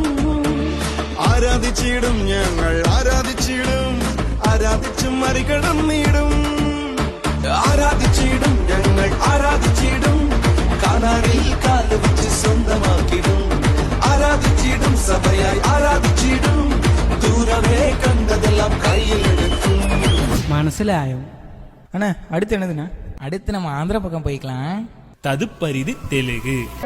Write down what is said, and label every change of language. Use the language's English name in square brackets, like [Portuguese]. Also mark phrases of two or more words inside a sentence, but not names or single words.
[Malayalam] ആരാധിച്ചിടും ഞങ്ങൾ, ആരാധിച്ചിടും, ആരാധിച്ചു മറികടന്നിടും. ആരാധിച്ചിടും ഞങ്ങൾ, ആരാധിച്ചിടും, കാനാനിൽ കാല് വെച്ച് സ്വന്തമാക്കിടും. ആരാധിച്ചിടും സഭയായി, ആരാധിച്ചിടും, ദൂരമേ കണ്ടതെല്ലാം കയ്യിലെടുക്കും. മനസ്സിലായോ? [Tamil] அண்ணா அடுத்து என்னதுண்ணா? அடுத்து நம்ம ஆந்திரா பக்கம் போய்க்கலாம். ததுப்பரிது தெலுங்கு.